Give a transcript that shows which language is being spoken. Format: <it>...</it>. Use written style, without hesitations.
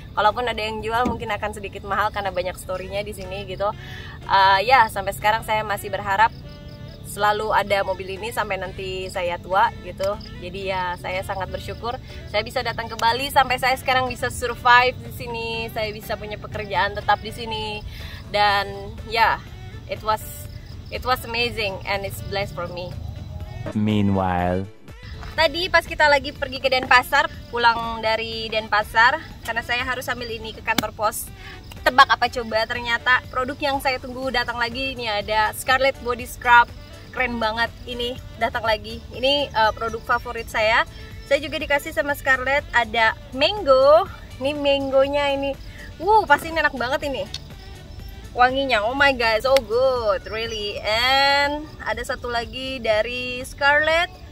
<id>Kalaupun ada yang jual mungkin akan sedikit mahal karena banyak story-nya di sini gitu. Sampai sekarang saya masih berharap selalu ada mobil ini sampai nanti saya tua gitu. Jadi ya saya sangat bersyukur saya bisa datang ke Bali sampai saya sekarang bisa survive di sini. Saya bisa punya pekerjaan tetap di sini, dan</id> <en>it was amazing and it's blessed for me. Meanwhile,</en> <id>tadi pas kita lagi pergi ke Denpasar, pulang dari Denpasar, karena saya harus ambil ini ke kantor pos. Tebak apa coba? Ternyata produk yang saya tunggu datang lagi. Ini ada Scarlett Body Scrub, keren banget ini datang lagi. Ini produk favorit saya. Saya juga dikasih sama Scarlett ada mango. Ini mangonya ini, pasti ini enak banget ini. Wanginya,</id> <en>oh my god, so good, really.</en> <id>And ada satu lagi dari Scarlett.</id>